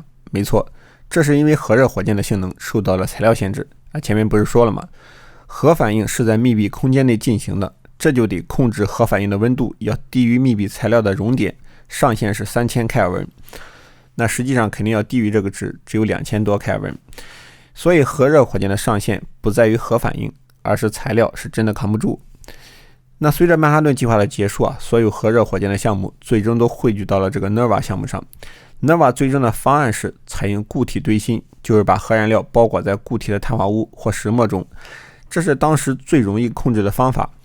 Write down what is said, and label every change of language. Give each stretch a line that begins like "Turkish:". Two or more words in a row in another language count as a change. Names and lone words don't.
Chinese: 沒錯，這是因為核熱火箭的性能受到了材料限制前面不是說了嗎？核反應是在密閉空間內進行的，這就得控制核反應的溫度要低於密閉材料的熔點，上限是3000開爾文，那實際上肯定要低於這個值，只有2000多開爾文。所以核熱火箭的上限不在於核反應，而是材料是真的扛不住。那隨着曼哈顿計劃的結束所有核熱火箭的項目最終都匯聚到了這個 NERVA 項目上。NERVA 最終的方案是採用固體堆芯，就是把核燃料包裹在固體的碳化物或石墨中，這是當時最容易控制的方法。